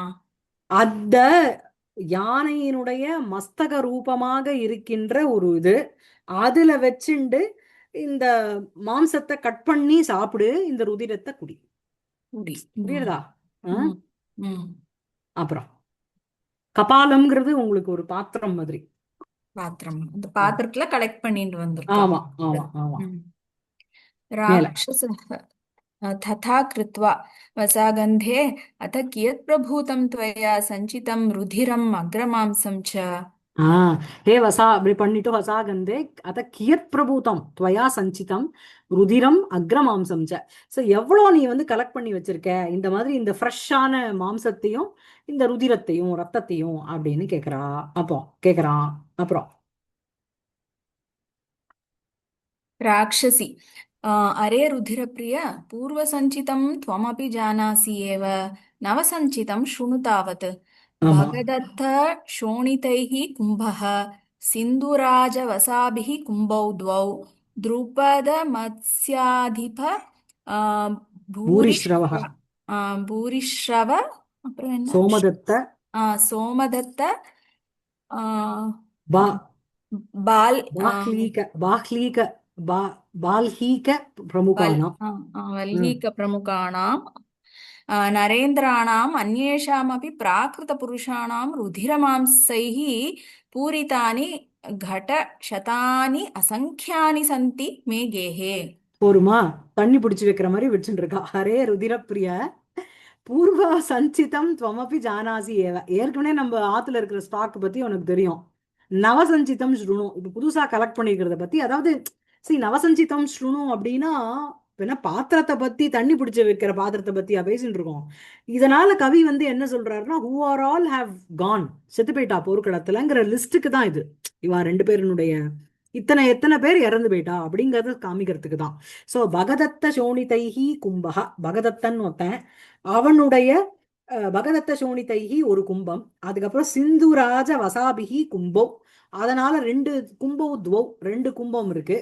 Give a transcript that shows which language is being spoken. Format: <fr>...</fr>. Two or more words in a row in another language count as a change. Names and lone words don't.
<ta>அந்த யானையினுடைய மஸ்தக ரூபமாக இருக்கின்ற ஒரு இது, அதுல வச்சுண்டு இந்த மாம்சத்தை கட் பண்ணி சாப்பிடு, இந்த ருதிரத்தை குடி. முடி. ம். புரியுறதா? ஆ? ம். ம். அப்புறம் கபாலம்ங்கிறது உங்களுக்கு ஒரு பாத்திரம் மாதிரி. பாத்திரம் அந்த ம். பாத்திரத்துல கலெக்ட் பண்ணிட்டு வந்திருக்கா. ஆமா ஆமா ஆமா. ம். மேல</ta> <sa>राक्षसः तथा कृत्वा वसागन्धे अथ कियत् प्रभूतं त्वया सञ्चितं रुधिरम् अग्रमांसं च।</sa> <ta>ஆ ஹே வசா அப்படி பண்ணிட்டு</ta> <sa>वसा गन्धे अथ कियत् प्रभूतं त्वया सञ्चितं रुधिरम् अग्रमांसं च.</sa> <ta>ஸோ எவ்வளோ நீ வந்து கலெக்ட் பண்ணி வச்சிருக்க இந்த மாதிரி இந்த ஃப்ரெஷ்ஷான மாம்சத்தையும் இந்த ருதிரத்தையும் ரத்தத்தையும் அப்படின்னு கேக்குறா. அப்போ கேக்குறான். அப்புறம்</ta> <sa>राक्षसी अरे रुधिरप्रिय पूर्वसञ्चितं त्वमपि जानासि एव नवसञ्चितं शृणु तावत्</sa> <ta>ஆமா</ta> <sa>भगदत्त शोणितैः कुम्भः सिन्धुराजवसाभिः कुम्भौ द्वौ द्रुपदमत्स्याधिप பூரிஸ்ரவः भूरिश्र भूरिश्रव</sa> <ta>அப்புறம் என்ன</ta> <sa>சோமதத்த சோமதத்த பா பால் பாஹ்லீக பாஹ்லீக பா பால்ஹீக वल् பிரமுகானாம். ம் वल्लीकप्रमुखाणां नरेन्द्राणाम् अन्येषामपि प्राकृतपुरुषाणां रुधिरमांसैः पूरितानि घटशतानि असङ्ख्यानि सन्ति मे गेहे</sa> <ta>போருமா தண்ணி பிடிச்சு வைக்கிற மாதிரி வச்சுட்டு இருக்கா.</ta> <sa>हरे रुधिरप्रिय पूर्व सञ्चितं त्वमपि जानासि एव.</sa> <ta>ஏற்கனவே நம்ம ஆத்துல இருக்கிற ஸ்டாக் பத்தி உனக்கு தெரியும்.</ta> <sa>नवसञ्चितं शृणु</sa> <ta>இப்ப புதுசா கலெக்ட் பண்ணிருக்கிறத பத்தி, அதாவது சரி</ta> <sa>नवसञ्चितं शृणु</sa> <ta>அப்படின்னா என்ன பாத்திரத்தை பத்தி தண்ணி பிடிச்சு வைக்கிற பாத்திரத்தை பத்தியா பேசிட்டு இருக்கோம். இதனால கவி வந்து என்ன சொல்றாருன்னா</ta> <en>who are all have gone</en> <ta>செத்து போயிட்டா போர்க்களத்துலங்கிற லிஸ்ட்டுக்கு தான் இது. இவா ரெண்டு பேருனுடைய இத்தனை எத்தனை பேர் இறந்து போயிட்டா அப்படிங்கறத காமிக்கிறதுக்கு தான். சோ</ta> <sa>भगदत्त शोणितैः कुम्भः</sa> <ta>பகதத்தன் ஒருத்தன் அவனுடைய</ta> <sa>भगदत्त शोणितैः</sa> <ta>ஒரு கும்பம். அதுக்கப்புறம்</ta> <sa>सिन्धुराज वसाभिः कुम्भौ</sa> <ta>அதனால ரெண்டு</ta> <sa>कुम्भौ द्वौ</sa> <ta>ரெண்டு கும்பம் இருக்கு.</ta>